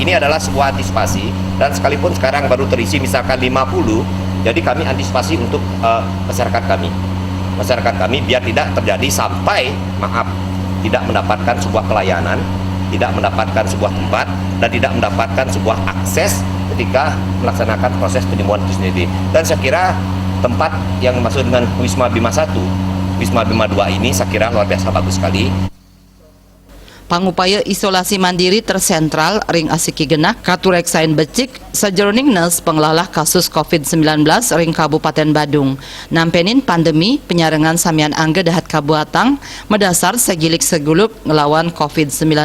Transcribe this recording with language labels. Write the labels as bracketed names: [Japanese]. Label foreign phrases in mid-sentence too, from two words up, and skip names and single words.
[Indonesian] Ini adalah sebuah antisipasi dan sekalipun sekarang baru terisi misalkan 50, jadi kami antisipasi untuk masyarakat kami biar tidak terjadi sampai tidak mendapatkan sebuah pelayanan, tidak mendapatkan sebuah tempat dan tidak mendapatkan sebuah akses ketika melaksanakan proses penyembuhan itu sendiri. Dan saya kira tempat yang masuk dengan Wisma Bima 1, Wisma Bima 2 ini saya kira luar biasa bagus sekali. [Balinese] Pangupaya isolasi mandiri tersentral ring asiki genah katureksain becik sajeroning nes penglalah kasus COVID-19 ring Kabupaten Badung. Nampenin pandemi penyarengan samian angge dahat kabuatang medasar segilik segulup ngelawan COVID-19.